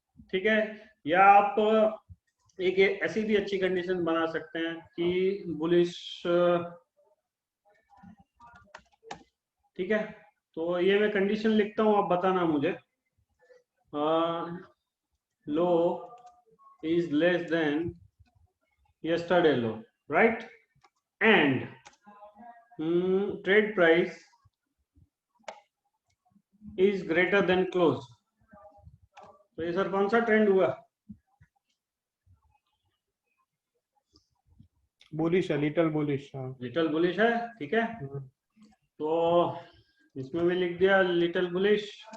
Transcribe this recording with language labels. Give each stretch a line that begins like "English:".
Hindi: ठीक है, या आप एक ऐसी भी अच्छी कंडीशन बना सकते हैं कि बुलिश। ठीक है, तो ये मैं कंडीशन लिखता हूं, आप बताना मुझे।
English: Low is less than yesterday low, right? And trade price is greater than close.
Hindi: तो ये सर कौन सा ट्रेंड हुआ? बुलिश है, लिटिल बुलिश। लिटिल बुलिश है, ठीक है, तो इसमें भी लिख दिया लिटिल बुलिश।